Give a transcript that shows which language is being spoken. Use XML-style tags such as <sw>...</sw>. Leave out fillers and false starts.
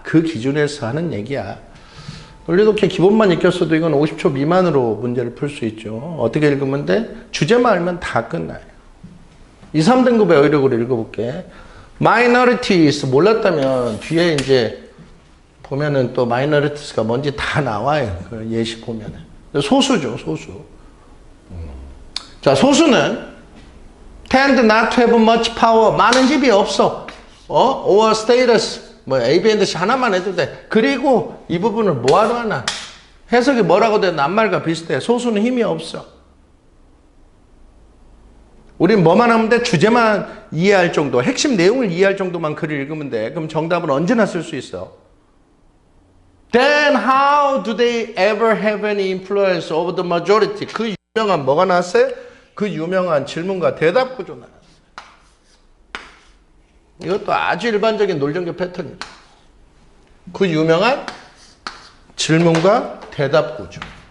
<ko>그 기준에서 하는 얘기야. 논리독해 기본만 익혔어도 이건 50초 미만으로 문제를 풀 수 있죠. 어떻게 읽으면 돼? 주제만 알면 다 끝나요. 2, 3등급의 어휘력으로 읽어볼게. minorities 몰랐다면 뒤에 이제 보면은 또 minorities가 뭔지 다 나와요. 그 예시 보면은. 소수죠, 소수. 자, 소수는</ko> <en>tend not to have much power.</en> <ko>많은 집이 없어.</ko> <en>or status.</en> <ko>뭐 A, B, and C 하나만 해도 돼. 그리고 이 부분을 뭐하러 하나? 해석이 뭐라고 돼? 낱말과 비슷해. 소수는 힘이 없어. 우린 뭐만 하면 돼? 주제만 이해할 정도, 핵심 내용을 이해할 정도만 글을 읽으면 돼. 그럼 정답은 언제나 쓸 수 있어.</ko> <en>Then how do they ever have any influence over the majority?</en> <ko>그 유명한 뭐가 나왔어요? 그 유명한 질문과 대답 구조 나왔어요. 이것도 아주 일반적인 논리전개 패턴이죠. 그 유명한 질문과 대답 구조.</ko>